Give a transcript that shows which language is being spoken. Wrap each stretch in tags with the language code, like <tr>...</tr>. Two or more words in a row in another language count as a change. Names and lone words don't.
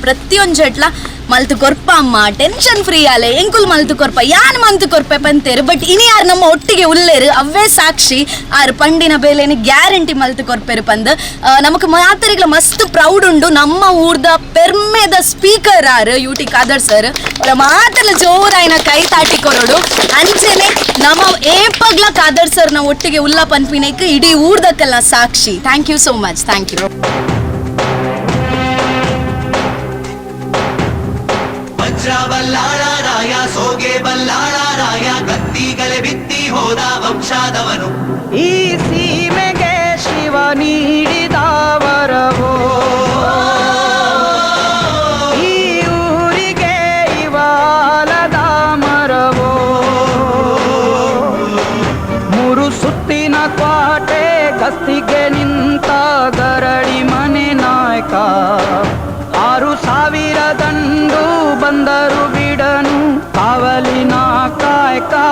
<tcy>ಪ್ರತಿಯೊಂದು ಎಟ್ಲ ಮಲ್ತು ಕೊರ್ಪ ಅಮ್ಮ</tcy> <en>tension free</en> <tcy>ಆಲೆ ಎಂಕುಲ್ ಮಲ್ತು ಕೊರ್ಪ ಯಾನ್ ಮಂತು ಕೊರ್ಪೆ ಪಂತೇರು ಬಟ್ ಇನಿ ಯಾರು ನಮ್ಮ ಒಟ್ಟಿಗೆ ಉಲ್ಲೇರು ಅವೇ ಸಾಕ್ಷಿ ಆರು ಪಂಡಿನ ಬೇಲೆನಿ ಗ್ಯಾರಂಟಿ ಮಲ್ತು ಕೊರ್ಪೇರು ಪಂದ್ ನಮಕ್ ಮಾತರಿಗ್ಲ ಮಸ್ತ್ ಪ್ರೌಡ್ ಉಂಡು ನಮ್ಮ ಊರ್ದ ಪೆರ್ಮೆದ ಸ್ಪೀಕರ್ ಆರು ಯುಟಿ ಖಾದರ್ ಸರ್ ಅವರ ಮಾತೆಲ್ಲ ಜೋರಾಯಿನ ಕೈ ತಾಟಿ ಕೊರೋಡು ಅಂಚೆನೆ ನಮ್ಮ ಏಪಗ್ಲ ಖಾದರ್ ಸರ್ ನ ಒಟ್ಟಿಗೆ ಉಲ್ಲ ಪನ್ಪಿನೈಕ್ ಇಡೀ ಊರ್ದಕ್ಕೆಲ್ಲ ಸಾಕ್ಷಿ.</tcy> <en>Thank you so much. Thank you.</en> <kn>ಬಲ್ಲಾಳರಾಯ ಸೋಗೆ ಬಲ್ಲಾಳರಾಯ ಕತ್ತಿಗಲೆ ಬಿತ್ತಿ ಹೋದ ವಂಶಾದವನು ಈ ಸೀಮೆಗೆ ಶಿವ ನೀಡಿದ ವರವೋ ಈ ಊರಿಗೆ ಇವಾಲದ ಮರವೋ ಮೂರು ಸುತ್ತಿನ ಕ್ವಾಟೆ ಗಸ್ತಿಗೆ ನಿಂತ ಗರಡಿ ಮನೆ ನಾಯಕ 6,000 ದಂಡು ಬಂದರು ಬಿಡನು ಕಾವಲಿನ ಕಾಯಕ</kn>